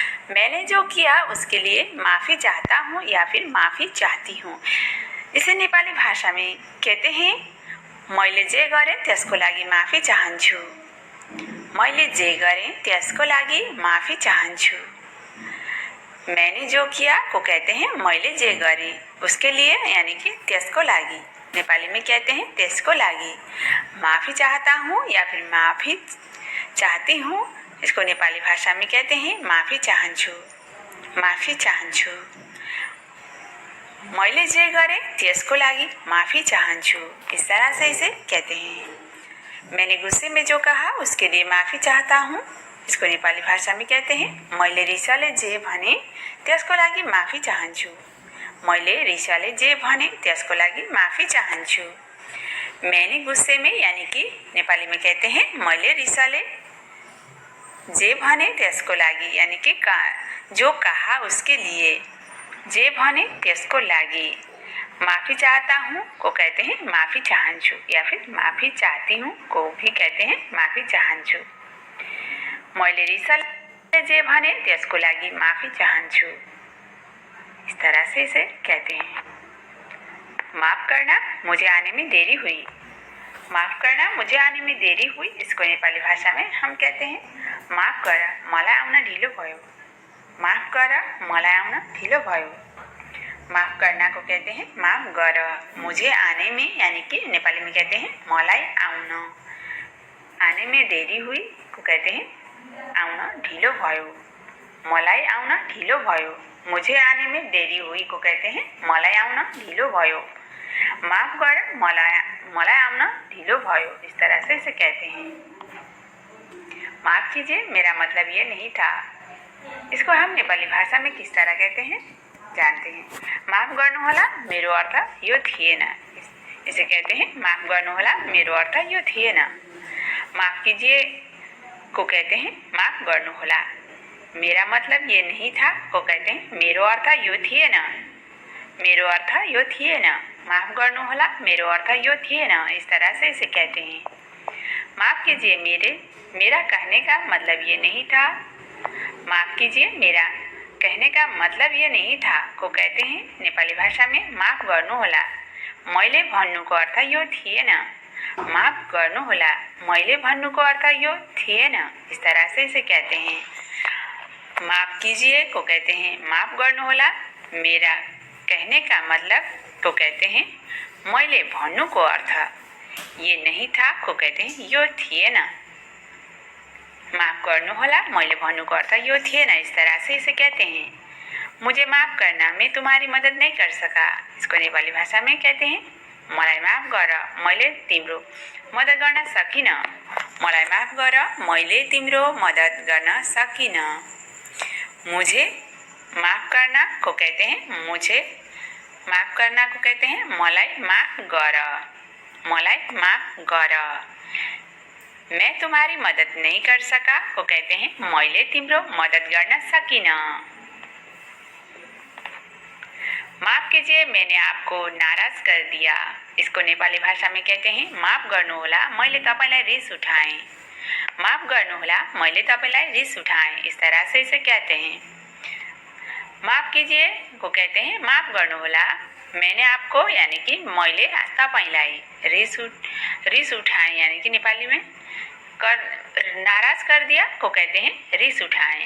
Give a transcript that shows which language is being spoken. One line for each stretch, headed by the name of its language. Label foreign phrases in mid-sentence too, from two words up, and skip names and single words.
Hindi: मैंने जो किया उसके लिए माफ़ी चाहता हूँ या फिर माफ़ी चाहती हूँ। इसे नेपाली भाषा में कहते हैं
Nepali: मैले जे गरेँ त्यसको लागि माफी चाहन्छु। मैले जे गरेँ त्यसको लागि माफी चाहन्छु।
Hindi: मैंने जो किया को कहते हैं
Nepali: मैले जे गरेँ
Hindi: उसके लिए यानी कि
Nepali: त्यसको लागि।
Hindi: नेपाली में कहते हैं
Nepali: त्यसको लागि।
Hindi: माफ़ी चाहता हूँ या फिर माफ़ी चाहती हूँ, इसको नेपाली भाषा में कहते हैं
Nepali: माफी चाहन्छु। माफी चाहन्छु। मैले जे गरेँ त्यसको लागि माफी चाहन्छु,
Hindi: इस तरह से इसे कहते हैं। मैंने गुस्से में जो कहा उसके लिए माफी चाहता हूँ, इसको नेपाली भाषा में कहते हैं
Nepali: मैले रिसाले जे भने त्यसको लागि माफी चाहन्छु। मैले रिसाले जे भने त्यसको लागि माफी चाहन्छु।
Hindi: मैंने गुस्से में यानी कि नेपाली में कहते हैं
Nepali: मैले रिसाले जे भने त्यसको लागि
Hindi: यानी कि जो कहा उसके लिए,
Nepali: जे भने त्यसको लागि।
Hindi: माफ़ी चाहता हूँ को कहते हैं
Nepali: माफ़ी चाहन्छु
Hindi: या फिर माफ़ी चाहती हूँ को भी कहते हैं
Nepali: माफ़ी चाहन्छु। मैले रिसाले जे भने त्यसको लागि माफ़ी चाहन्छु,
Hindi: इस तरह से इसे कहते हैं। माफ़ करना मुझे आने में देरी हुई। माफ़ करना मुझे आने में देरी हुई, इसको नेपाली भाषा में हम कहते हैं
Nepali: माफ गर मलाई आउन ढिलो भयो। माफ गर मलाई आउन ढिलो भयो।
Hindi: माफ करना को कहते हैं
Nepali: माफ गर,
Hindi: मुझे आने में यानी कि नेपाली में कहते हैं
Nepali: मलाई आउन।
Hindi: आने में देरी हुई को कहते हैं
Nepali: आउन ढिलो भयो। मलाई आउन ढिलो भयो।
Hindi: मुझे आने में देरी हुई को कहते हैं
Nepali: मलाई आउन ढिलो भयो। माफ गर मलाई आउन ढिलो भयो,
Hindi: इस तरह से इसे कहते हैं। माफ कीजिए मेरा मतलब ये नहीं था, इसको हम नेपाली भाषा में किस तरह कहते हैं जानते हैं।
Nepali: माफ गर्नुहोला मेरो अर्थ यो थिएन,
Hindi: इसे कहते हैं
Nepali: माफ गर्नुहोला मेरो अर्थ यो थिएन।
Hindi: माफ कीजिए को कहते हैं
Nepali: माफ गर्नुहोला,
Hindi: मेरा मतलब ये नहीं था को कहते हैं
Nepali: मेरो अर्थ यो थिएन। मेरो अर्थ यो थिएन। माफ गर्नुहोला मेरो अर्थ यो थिएन,
Hindi: इस तरह से इसे कहते हैं। माफ कीजिए मेरा कहने का मतलब ये नहीं था। माफ कीजिए मेरा कहने का मतलब ये नहीं था को कहते हैं नेपाली भाषा में
Nepali: माफ गर्नुहोला, मैले भन्नुको अर्थ यो थिएन। माफ गर्नुहोला, मैले भन्नुको अर्थ यो थिएन,
Hindi: इस तरह से इसे कहते हैं। माफ कीजिए को कहते हैं
Nepali: माफ गर्नुहोला,
Hindi: मेरा कहने का मतलब को कहते हैं
Nepali: मैले भन्नुको अर्थ
Hindi: ये नहीं था को कहते हैं
Nepali: यो थिएन। माफ गर्नुहोला, मैले भन्नुको अर्थ यो थिएन,
Hindi: इस तरह से इसे कहते हैं। मुझे माफ करना, मैं तुम्हारी मदद नहीं कर सका, इसको नेपाली भाषा में कहते हैं
Nepali: मलाई माफ गर मैले तिम्रो मद्दत गर्न सकिन। मलाई माफ गर मैले तिम्रो मद्दत गर्न सकिन।
Hindi: मुझे माफ करना को कहते हैं मुझे माफ करना को कहते हैं
Nepali: मलाई माफ गर। मलाई माफ गर।
Hindi: मैं तुम्हारी मदद नहीं कर सका को कहते हैं
Nepali: मैले तिम्रो मदद गर्न सकिन।
Hindi: माफ कीजिए मैंने आपको नाराज कर दिया, इसको नेपाली भाषा में कहते हैं
Nepali: माफ गर्नुहोला मैले तपाईलाई रिस उठाएँ। माफ गर्नुहोला मैले तपाईलाई रिस उठाएँ,
Hindi: इस तरह से इसे कहते हैं। माफ कीजिए को कहते हैं
Nepali: माफ गर्नुहोला,
Hindi: मैंने आपको यानी कि
Nepali: मैले तपाईलाई रिस उठाएँ
Hindi: यानी कि नेपाली में नाराज कर दिया को कहते हैं
Nepali: रिस उठाएँ।